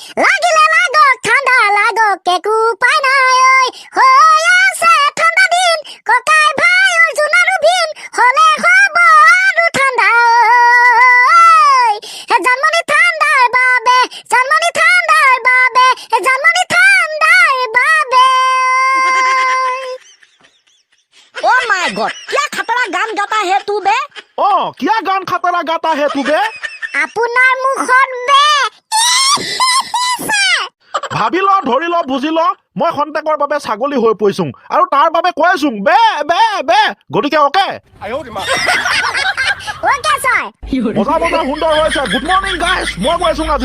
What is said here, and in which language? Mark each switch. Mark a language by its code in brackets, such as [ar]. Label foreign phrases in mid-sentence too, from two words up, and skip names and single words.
[as] লাগিলে লাগক ঠাণ্ডা লাগক একো উপায় নাই ঐ হৈ আছে ঠাণ্ডা দিন ককাই ভাই অৰ্জুন আৰু ভীম হলে হব আৰু ঠাণ্ডা হে জন্মনি ঠাণ্ডাৰ বাবে জন্মনি ঠাণ্ডাৰ বাবে হে জন্মনি ঠাণ্ডাৰ বাবে [en] oh my god [hi] क्या खतरा गान गाता है तू बे ओ क्या गान खतरा गाता है तू बे [as] আপোনাৰ মুখত বে ভাবি ল ধৰি ল বুজি ল মই খন্তেকৰ বাবে ছাগলী হৈ পৰিছোং আৰু তাৰ বাবে কৈছোং বে বে বে গতিকে অকে [en] okay sir [as] মজা মজা সুন্দৰ হৈছে [en] good morning guys [as] মই কৈছোং আজি